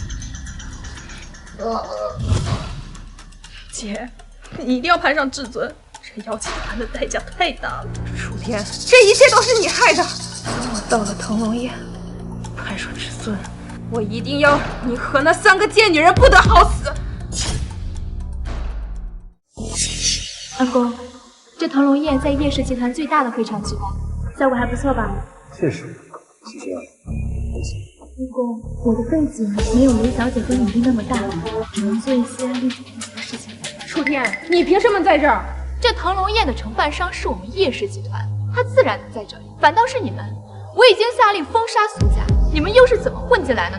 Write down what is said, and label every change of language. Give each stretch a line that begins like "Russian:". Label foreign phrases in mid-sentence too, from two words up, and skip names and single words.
Chinese: 姐，你一定要攀上至尊，這邀請函的代價太大了。楚天，這一切都是你害的。等我到了騰龍宴，攀上至尊，我一定要你和那3 個賤女人不得好死。安公，這騰龍宴在葉氏集團最大的會場舉辦，效果還不錯吧？謝謝，謝謝。安公，我的背景沒有雷小姐和影帝那麼大，只能做一些力所能及的事情。楚天，你憑什麼在這兒？這騰龍宴的承辦商是我們葉氏集團，他自然能在這裡。反倒是你們，我已經下令封殺蘇家，你們又是怎麼混進來的呢？